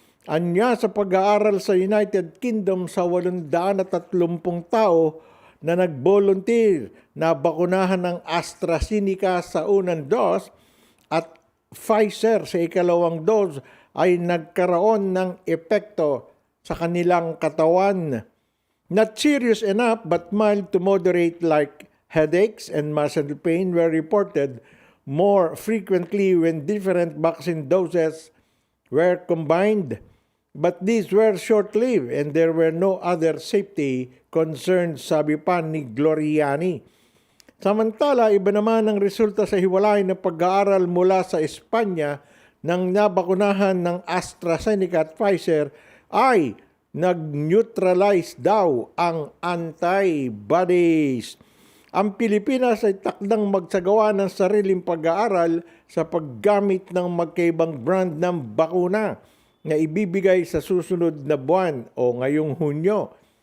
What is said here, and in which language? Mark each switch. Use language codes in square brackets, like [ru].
[tl] Anya sa pag-aaral sa United Kingdom sa 830 tao na nag-volunteer na bakunahan ng AstraZeneca sa unang dose at Pfizer sa ikalawang dose ay nagkaroon ng epekto sa kanilang katawan. [en] Not serious enough but mild to moderate like headaches and muscle pain were reported more frequently when different vaccine doses were combined. But these were short-lived and there were no other safety concerns, [tl] sabi pa ni Gloriani. Samantala, iba naman ang resulta sa hiwalay na pag-aaral mula sa Espanya nang nabakunahan ng AstraZeneca at Pfizer ay nag-neutralize daw ang antibodies. Ang Pilipinas ay takdang magsagawa ng sariling pag-aaral sa paggamit ng magkaibang brand ng bakuna na ibibigay sa susunod na buwan o ngayong Hunyo.